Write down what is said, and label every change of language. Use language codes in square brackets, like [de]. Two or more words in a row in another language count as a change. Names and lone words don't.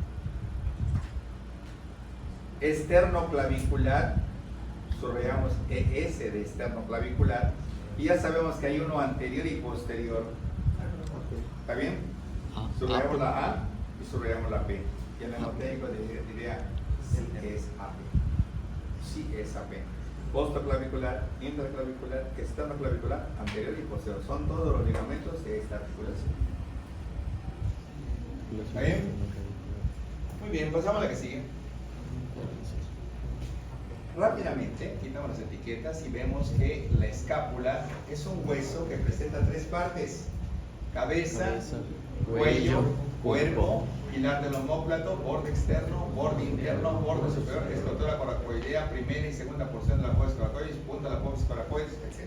[es] Esternoclavicular, subrayamos ES de esternoclavicular. Y ya sabemos que hay uno anterior y posterior. ¿Está bien? Subrayamos la A y subrayamos la P. Y el mnemotécnico diría sí es AP. Sí es AP. Postclavicular, interclavicular, esternoclavicular, anterior y posterior. Son todos los ligamentos de esta articulación. ¿Está bien? Muy bien, pasamos a la que sigue. Rápidamente quitamos las etiquetas y vemos que la escápula es un hueso que presenta 3 partes: cabeza, cuello, cuerpo, pilar del omóplato, borde externo, borde interno, borde superior, escrotura coracoidea, primera y segunda porción de la apófisis coracoides, punta de la apófisis coracoides, etc.